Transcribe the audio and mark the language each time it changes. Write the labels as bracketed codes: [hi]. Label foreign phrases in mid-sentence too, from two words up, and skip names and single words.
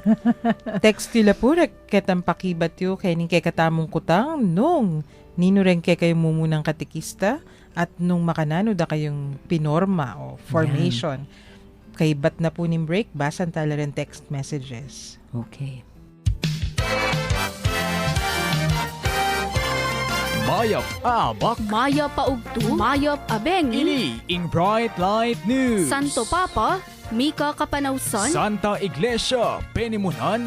[pam] Text nila po ketang pakibat yo kay ning kay katamong kutang nung nino rin kay kayo mumunang katikista at nung makanano da kayong pinorma o formation. Kay bat na po ning break, basan tala rin [en] text messages. [pam] Okay. Mayap abak Mayap paugto, mayap abeng, ini ing Bright Light News. Santo Papa, Mika Kapanawsan, Santa Iglesia Penimunan.